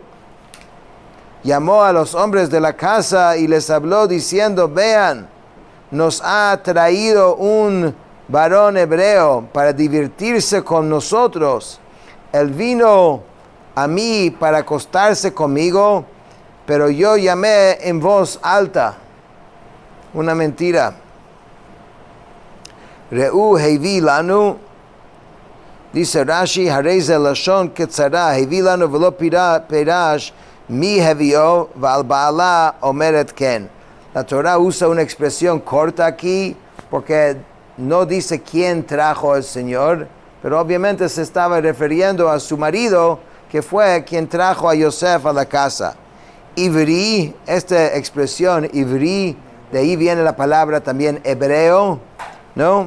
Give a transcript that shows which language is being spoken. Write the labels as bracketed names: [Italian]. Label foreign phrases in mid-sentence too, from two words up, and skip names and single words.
[Spanish] Llamó a los hombres de la casa y les habló diciendo: vean, nos ha traído un varón hebreo para divertirse con nosotros. Él vino a mí para acostarse conmigo, pero yo llamé en voz alta. Una mentira. [Hebrew] ראו הביא לנו, [Spanish] dice Rashi, [Hebrew] הרי זה לשון קצרה הביא לנו ולא פירש מי הביאו ועל בעלה אומרת כן. [Spanish] La Torah usa una expresión corta aquí porque no dice quién trajo al Señor, pero obviamente se estaba refiriendo a su marido, que fue quien trajo a Yosef a la casa. Ivri, esta expresión ivri, de ahí viene la palabra también hebreo, ¿no?